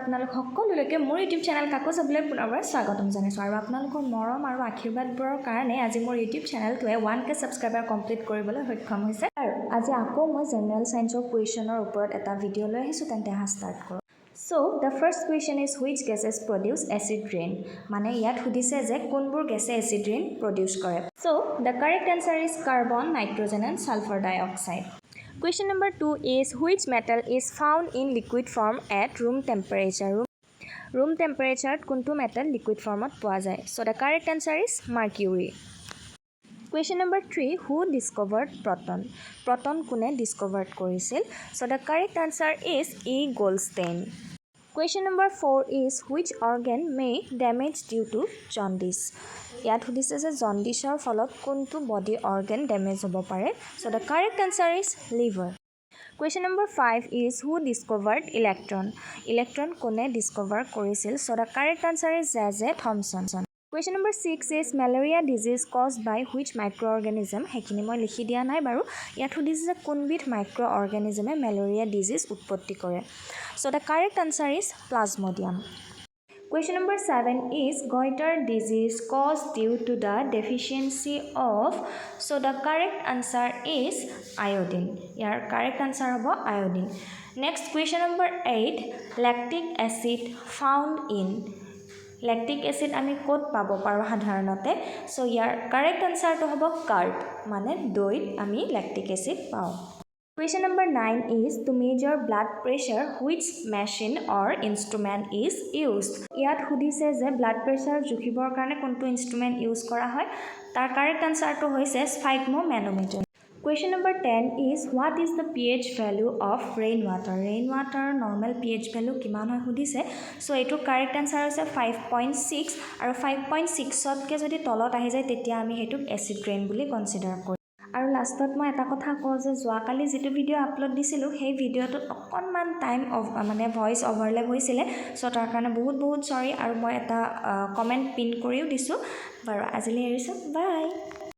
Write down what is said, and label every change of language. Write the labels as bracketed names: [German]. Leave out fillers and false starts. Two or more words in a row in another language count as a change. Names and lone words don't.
[Assamese] সকলোলৈকে মোৰ [English] YouTube channel [Assamese] কাকো চাবলৈ পুনৰবাৰ স্বাগতম জনাইছোঁ আৰু আপোনালোকৰ মৰম আৰু আশীৰ্বাদবোৰৰ কাৰণে আজি মোৰ ইউটিউব চেনেলটোৱে [English] 1K subscriber complete [Assamese] কৰিবলৈ সক্ষম হৈছে আৰু আজি আকৌ মই জেনেৰেল সায়েন্সৰ কুৱেশ্যনৰ ওপৰত এটা ভিডিঅ' লৈ আহিছোঁ তেন্তে ষ্টাৰ্ট কৰোঁ [English] So the first question is which gases produce acid rain [Assamese] মানে ইয়াত সুধিছে যে কোনবোৰ গেছে [English] acid rain produce কৰে So the correct answer is carbon nitrogen and sulfur dioxide Question number 2 is which metal is found in liquid form at room temperature room temperature kuntu metal liquid form at [Assamese] পোৱা যায় [English] So the correct answer is mercury Question number 3 who discovered proton kune discovered korisil So the correct answer is E Goldstein Question number 4 is which organ may damage due to jaundice [Assamese] ইয়াত সুধিছে যে জন্ডিছৰ ফলত কোনটো বডি অৰ্গান ড্যামেজ হ'ব পাৰে [English] So the correct answer is liver Question number 5 is who discovered electron [Assamese] কোনে discover কৰিছিল [English] So the correct answer is J.J. Thomson Question number 6 is malaria disease caused by which microorganism [Assamese] হেখিনি মই লিখি দিয়া নাই বাৰু ইয়াত সুধিছে যে কোনবিধ মাইক্ৰঅৰ্গানিজমে malaria disease উৎপত্তি কৰে [English] So the correct answer is plasmodium Question number 7 is goiter disease caused due to the deficiency of So the correct answer is iodine Your correct answer hobo iodine Next question number 8 lactic acid found in lactic acid [Assamese] আমি কোত পাবো পাৰো সাধাৰণতে [English] So your correct answer [Assamese] তো হ'ব [English] curd [Assamese] মানে দৈত আমি [English] lactic acid পাও Question number 9 is to measure blood pressure which machine or instrument is used [Assamese] ইয়াত সুধিছে যে [English] blood pressure [Assamese] জুখিবৰ কাৰণে কোনটো [English] instrument use [Assamese] কৰা হয় তাৰ [English] correct answer [Assamese] তো হৈছে [English] sphygmomanometer Question number 10 is what is the pH value of rainwater normal pH value [Assamese] কিমান হয় সুধিছে [English] so এটো correct answer হৈছে [Assamese] 5.6 আৰু 5.6 তকে যদি তলত আহি যায় তেতিয়া আমি হেতু acid rain বুলি কনসিডাৰ কৰো আৰু লাষ্টত মই এটা কথা কওঁ যে যোৱাকালি যেটো ভিডিও আপলোড দিছিলো সেই ভিডিওটো অকনমান টাইম অফ মানে [English] voice overlap [Assamese] হৈছিল সো তাৰ কাৰণে বহুত সৰি আৰু মই এটা [English] comment pin [Assamese] কৰিও দিছো বাৰু আজিলৈ এৰিছো বাই